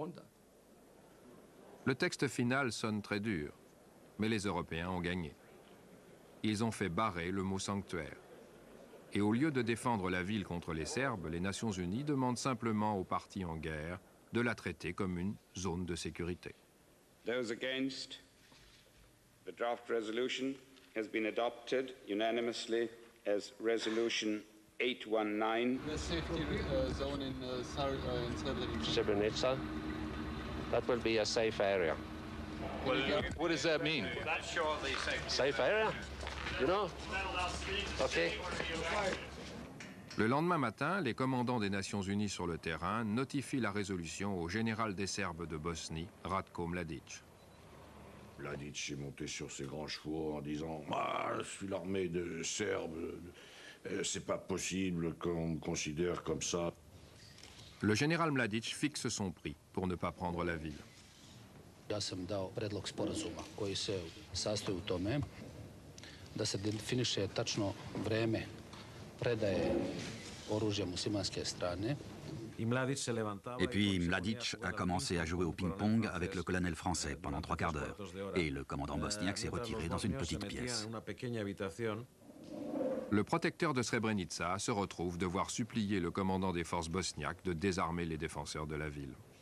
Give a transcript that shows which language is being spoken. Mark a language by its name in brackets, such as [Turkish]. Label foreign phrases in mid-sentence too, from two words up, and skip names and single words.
[French] Le texte final sonne très dur, mais les Européens ont gagné. Ils ont fait barrer le mot sanctuaire. Et au lieu de défendre la ville contre les Serbes, les Nations Unies demandent simplement aux partis en guerre de la traiter comme une zone de sécurité. [English] Those against, the draft resolution has been adopted unanimously as Resolution 819. The safety zone in Srebrenica. Srebrenica, that will be a safe area. Well, what does that mean? That's shortly safe. Safe area? You know? Okay. [French] Le lendemain matin, les commandants des Nations Unies sur le terrain notifient la résolution au général des Serbes de Bosnie, Ratko Mladic. Mladic est monté sur ses grands chevaux en disant « Ah, je suis l'armée de Serbes, c'est pas possible qu'on me considère comme ça. » Le général Mladic fixe son prix pour ne pas prendre la ville. [Serbian] Ja sam dao predlog sporazuma koji se sastoji u tome da se definiše tačno vreme predaje oružja muslimanske strane. [French] Et puis Mladic a commencé à jouer au ping-pong avec le colonel français pendant 3 quarts d'heure. Et le commandant bosniaque s'est retiré dans une petite pièce. Le protecteur de Srebrenica se retrouve devoir supplier le commandant des forces bosniaques de désarmer les défenseurs de la ville.